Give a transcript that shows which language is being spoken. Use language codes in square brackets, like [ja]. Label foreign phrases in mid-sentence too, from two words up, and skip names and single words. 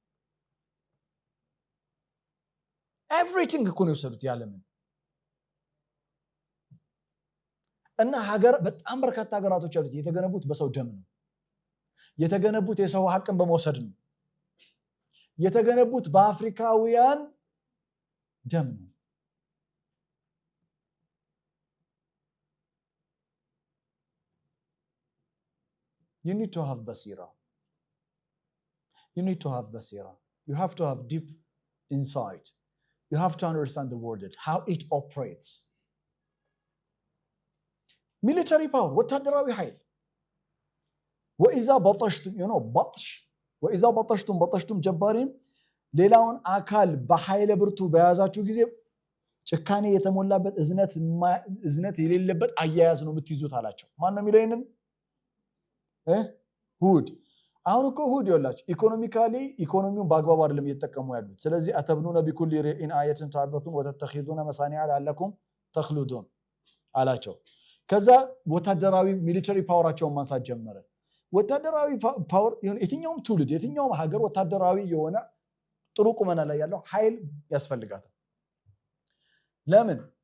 [am] ኤቭሪቲንግ እኮ ነው የወሰዱት የዓለምን እና ሀገር በጣም በርካታ ሀገራቶች አሉት የተገነቡት በሰው ደም ነው የተገነቡት የሰው ሀቅን በመውሰድ ነው የተገነቡት በአፍሪካውያን ደም ነው። [en] You need to have basira. You need to have basira. You have to have deep insight. You have to understand the world, how it operates. Military power, [am] ወታደራዊ ኃይል [ar] وإذا بطشتم بطش وإذا بطشتم جبارين [am] ሌላውን አካል በኃይለ ብርቱ በያዛችሁ ጊዜ ጭካኔ የተሞላበት እዝነት የሌለበት አያያዝ ነው የምትይዙት አላቸው። ማን ነው የሚለው ይሄንን? ሁድ አሁን እኮ ሁድ ይላችሁ ኢኮኖሚካሊ ኢኮኖሚውን በአግባቡ አይደለም እየተጠቀሙ ያሉት። ስለዚህ [ar] أتبنون بكل ريع آية تعبثون وتتخذون مصانع لعلكم تخلدون [am] አላቸው። ከዛ ወታደራዊ ሚሊተሪ ፓወራቸውን ማንሳት ጀመረ። ወታደራዊ ፓወር የትኛውም ትውልድ የትኛውም ሀገር ወታደራዊ የሆነ ጥሩ ቁመና ላይ ያለው ኃይል ያስፈልጋታል። ለምን?